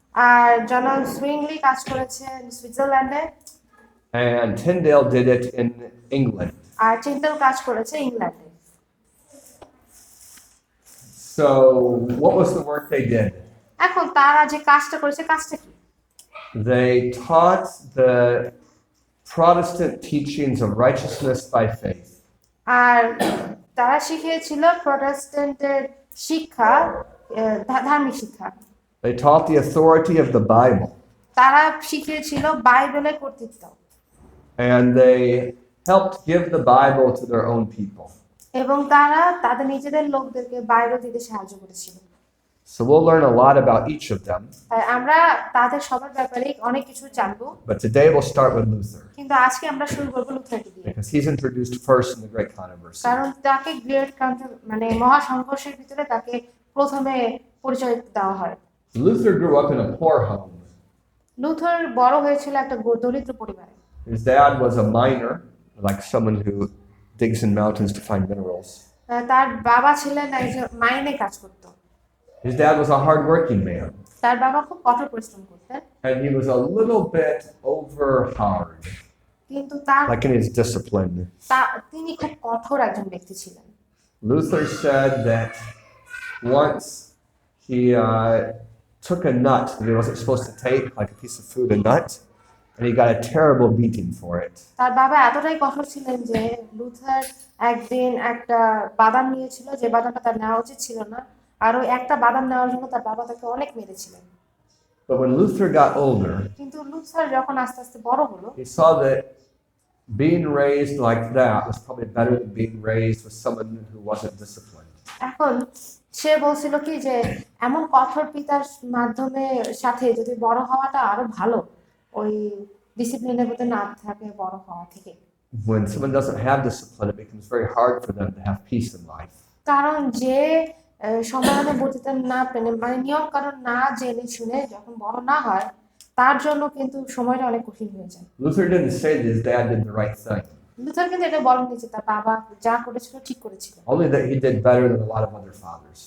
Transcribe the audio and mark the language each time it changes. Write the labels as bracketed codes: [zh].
[bn] আর জনাব সুইংলি কাজ করেছেন সুইজারল্যান্ডে, [en] And Tyndale did it in England. [bn] আর Tyndale কাজ করেছে ইংল্যান্ডে। [en] So, what was the work they did? [bn] এখন তারা যে কাজটা করেছে, কাজটা কি? [en] They taught the Protestant teachings of righteousness by faith. [bn] আর তারা শিখিয়েছিল প্রটেস্ট্যান্টের শিক্ষা, ধার্মিক শিক্ষা। [en] They taught the authority of the Bible. [bn] তারা শিখিয়েছিল বাইবেলের কর্তৃত্ব। [en] and they helped give the Bible to their own people. [bn] এবং তারা তাদের নিজেদের লোকদেরকে বাইবেল দিতে সাহায্য করেছিল। [en] So we'll learn a lot about each of them, [bn] তাই আমরা তাদের সবার ব্যাপারে অনেক কিছু জানবো, [en] but today we'll start with Luther [bn] কিন্তু আজকে আমরা শুরু করবো লুথারকে দিয়ে, [en] because he's introduced first in the Great Controversy. [bn] কারণ তাকে মানে মহাসংঘর্ষের ভিতরে তাকে প্রথমে পরিচয় দেওয়া হয়। [en] Luther grew up in a poor home. [bn] Luther বড় হয়েছিল একটা দরিদ্র পরিবারে। [en] His dad was a miner, like someone who digs in mountains to find minerals. [bn] তার বাবা ছিলেন একজন মাইনে কাজ করত। [en] His dad was a hardworking man, [bn] তার বাবা খুব কঠোর পরিশ্রম করতেন, [en] and he was a little bit over hard, [bn] কিন্তু তার [en] like in his discipline. [bn] তিনি খুব কঠোর একজন ব্যক্তি ছিলেন। [en] Luther said that once he took a nut that he wasn't supposed to take, like a piece of food, a nut, and he got a terrible beating for it. [bn] তার বাবা এতটাই কঠোর ছিলেন যে লুথার একদিন একটা বাদাম নিয়েছিল, যে বাদামটা তার নেওয়া উচিত ছিল না, আর ওই একটা বাদাম নেওয়ার জন্য তার বাবা তাকে অনেক মেরেছিলেন। [en] But when Luther got older, [bn] কিন্তু লুথার যখন আস্তে আস্তে বড় হলো, [en] he saw that being raised like that was probably better than being raised with someone who wasn't disciplined. [bn] এখন সে বলছিল কি যে এমন কঠোর পিতার মাধ্যমে সাথে যদি বড় হওয়াটা আরো ভালো, ওই ডিসিপ্লিনের মধ্যে না থাকে বড় হওয়া থেকে। [en] When someone doesn't have discipline, it becomes very hard for them to have peace in life. [bn] কারণ যে সময়ানুবর্তিতা না পেলে, মানে নিয়ম কারণ না জেনে শুনে যখন বড় না হয়, তার জন্য কিন্তু সময়টা অনেক কঠিন হয়ে যায়। [en] Luther didn't say that his dad did the right thing, [bn] Luther কিন্তু এটা বলেনি যে তার বাবা যা করেছিল ঠিক করেছিল, [en] only that he did better than a lot of other fathers.